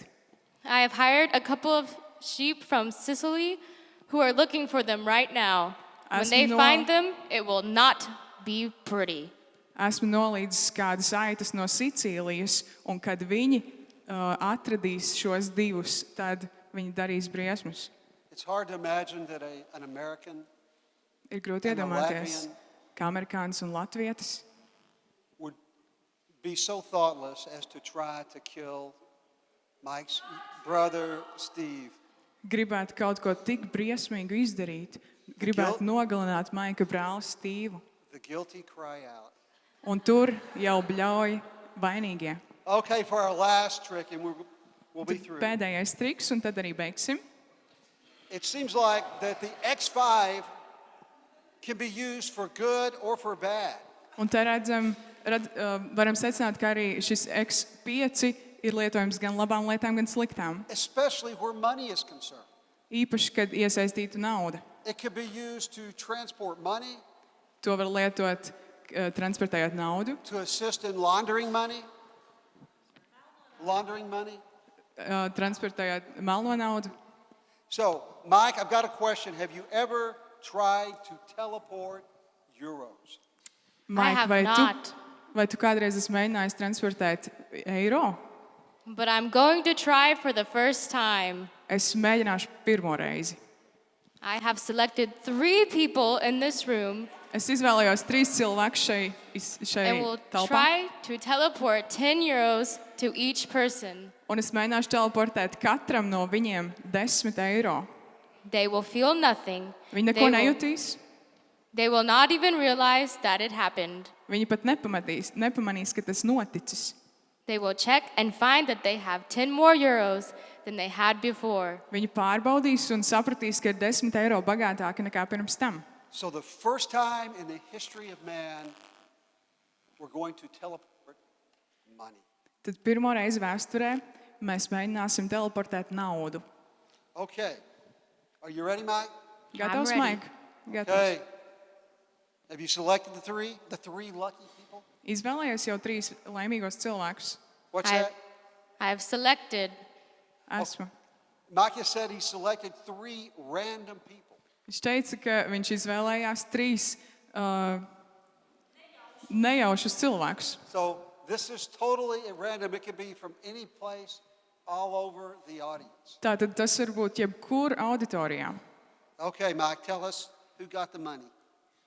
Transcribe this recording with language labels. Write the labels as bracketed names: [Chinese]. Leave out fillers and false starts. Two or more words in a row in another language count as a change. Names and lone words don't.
[English] I have hired a couple of sheep from Sicily who are looking for them right now. When [Latvian] Esmu [English] they no- find them, it will not be pretty. [Latvian] Esmu nolīdzis kādas aitas no Sicīlijas, un kad viņi atradīs šos divus, tad viņi darīs briesmas. [English] It's hard to imagine that an American [Latvian] Ir grūti [English] And a [Latvian] iedomāties, [English] Latvian. [Latvian] kā amerikānis un latvietis [English] would be so thoughtless as to try to kill Mike's brother, Steve. [Latvian] gribētu kaut ko tik briesmīgu izdarīt, gribētu nogalināt Maika brāli Stīvu. [English] The guilty cry out. [Latvian] Un tur jau bļauj vainīgie. [English] Okay, for our last trick, and we'll be through. [Latvian] Pēdējais triks, un tad arī beigsim. [English] It seems like that the X5 can be used for good or for bad. [Latvian] Un te varam secināt, ka arī šis X5 ir lietojams gan labām lietām, gan sliktām. [English] Especially where money is concerned. [Latvian] Īpaši, kad iesaistītu naudu. [English] It can be used to transport money, [Latvian] To var lietot, transportējot naudu, [English] to assist in laundering money. Laundering money. [Latvian] transportējot melno naudu. [English] So, Mike, I've got a question. Have you ever tried to teleport euros? [Latvian] Maik, [English] have [Latvian] vai [English] not. [Latvian] vai tu kādreiz esi mēģinājis transportēt eiro? [English] But I'm going to try for the first time. [Latvian] Es mēģināšu pirmo reizi. [English] I have selected 3 people in this room [Latvian] Es izvēlējos 3 cilvēkus šai [English] and will [Latvian] telpā. [English] try to teleport 10 euros to each person. [Latvian] Un es mēģināšu teleportēt katram no viņiem 10 eiro. [English] They will feel nothing. [Latvian] Viņi neko [English] They will, [Latvian] nejutīs. [English] they will not even realize that it happened. [Latvian] Viņi pat nepamanīs, ka tas noticis. [English] They will check and find that they have 10 more euros than they had before. [Latvian] Viņi pārbaudīs un sapratīs, ka ir 10 eiro bagātāki nekā pirms tam. [English] So, the first time in the history of man, we're going to teleport money. [Latvian] Tad pirmo reizi vēsturē mēs mēģināsim teleportēt naudu. [English] Okay. Are you ready, Mike? [Latvian] Gatavs, [English] ready. [Latvian] Maik? Gatavs. [English] Okay. Have you selected the three lucky people? [Latvian] Izvēlējies jau 3 laimīgos cilvēkus. [English] What's I, that? I have selected. [Latvian] Esmu. [English] Micah said he selected 3 random people. [Latvian] Viņš teica, ka viņš izvēlējās 3 nejaušus cilvēkus. [English] So this is totally at random. It could be from any place all over the audience. [Latvian] Tātad tas var būt jebkur auditorijā. [English] Okay, Mike, tell us who got the money.